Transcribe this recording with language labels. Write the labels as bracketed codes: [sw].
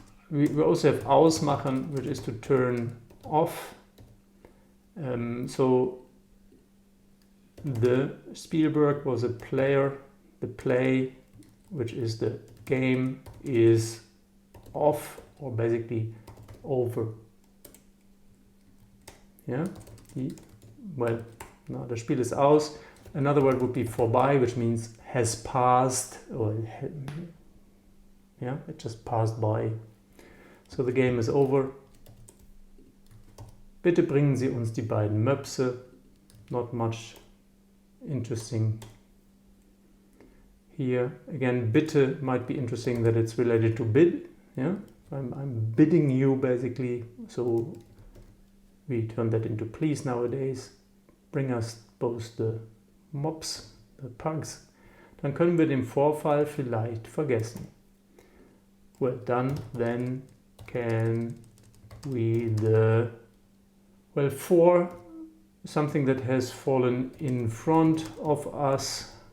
[en] we also have ausmachen, which is to turn off. So the Spielberg was a player, the play, which is the game, is off or basically over. Yeah, well, no, [de] das Spiel ist aus. [en] Another word would be vorbei, which means has passed, or yeah, it just passed by. So the game is over. [de] Bitte bringen Sie uns die beiden Möpse. [en] Not much interesting here. Again, bitte might be interesting that it's related to bid. Yeah, I'm bidding you basically. So we turn that into please nowadays. Bring us both the Mops, the pugs. [de] Dann können wir den Vorfall vielleicht vergessen. [en] Well done. Then can we well, for something that has fallen in front of us.